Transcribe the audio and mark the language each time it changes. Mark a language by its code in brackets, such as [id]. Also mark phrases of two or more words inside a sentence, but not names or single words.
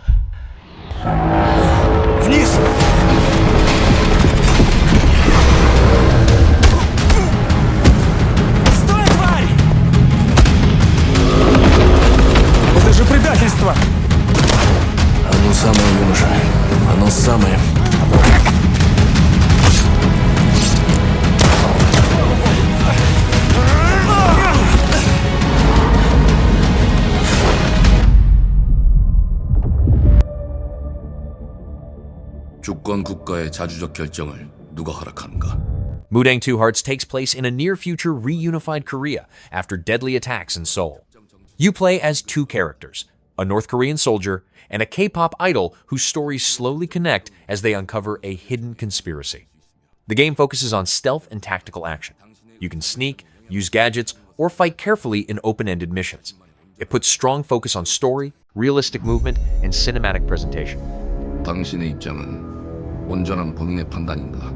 [ru] Вниз! Стой, тварь! Это же предательство! Оно самое, юноша. Оно самое. [ko] 주권 국가의 자주적 결정을 누가 허락하는가? [en] Mudang 2 Hearts takes place in a near-future reunified Korea after deadly attacks in Seoul. You play as two characters, a North Korean soldier and a K-pop idol whose stories slowly connect as they uncover a hidden conspiracy. The game focuses on stealth and tactical action. You can sneak, use gadgets, or fight carefully in open-ended missions. It puts strong focus on story, realistic movement, and cinematic presentation. [ko] 당신의 입장은 온전한 본인의 판단인가?